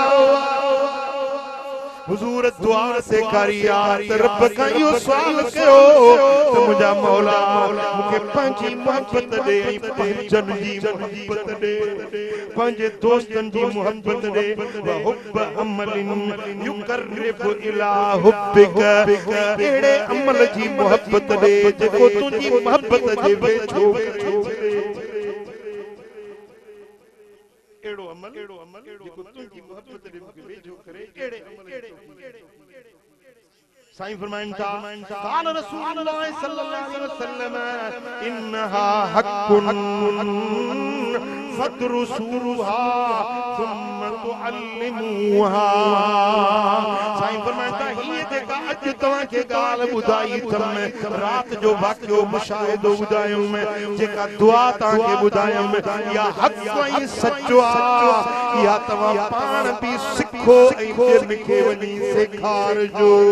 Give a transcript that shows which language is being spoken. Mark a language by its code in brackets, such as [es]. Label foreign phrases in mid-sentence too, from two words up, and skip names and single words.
[sd] हुजूर दुआ सेखारी त रब खां इहो सुवाल कयो त मुंहिंजा मौला मूंखे पंहिंजी मोहब्बत ॾे ऐं पंहिंजन जी मोहब्बत ॾे पंहिंजे दोस्तन जी मोहब्बत ॾे [ar] وحب عمل يقرب إلى حبك [sd] अहिड़े अमल जी मोहब्बत ॾे जेको तुंहिंजी मोहब्बत जे वेझो एड़ो अमल जेको तुंहिंजी मोहब्बत ॾे मूंखे वेझो करे अहिड़े अमल साईं फरमाइन था [ar] قال رسول الله صلى الله عليه وسلم إنها حق فادرسوها ثم تعلموها. [sd] साईं फरमाइन था हीअ जेका अॼु तव्हांखे ॻाल्हि ॿुधाई अथमि राति जो वाक़ियो मुशाहिदो ॿुधायुमि जेका दुआ तव्हांखे ॿुधायुमि इहा हक़ ऐं सचो आहे इहा तव्हां पाण बि सिखो ऐं ॿियनि खे वञी सेखारिजो।